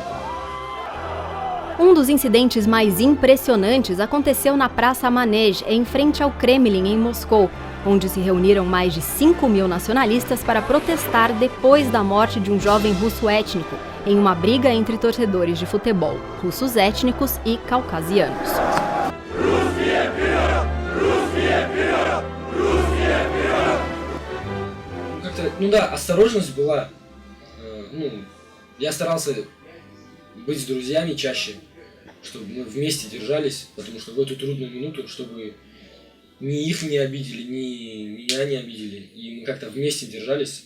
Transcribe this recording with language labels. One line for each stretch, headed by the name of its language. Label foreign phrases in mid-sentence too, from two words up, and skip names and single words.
Portuguese: Um dos incidentes mais impressionantes aconteceu na Praça Manej, em frente ao Kremlin, em Moscou, onde se reuniram mais de 5.000 nacionalistas para protestar depois da morte de um jovem russo étnico, em uma briga entre torcedores de futebol, russos étnicos e caucasianos.
Russian: Ну да, осторожность была. Я старался быть с друзьями чаще, чтобы мы вместе держались, потому что в эту трудную минуту, чтобы ни их не обидели, ни меня не обидели, и мы как-то вместе держались.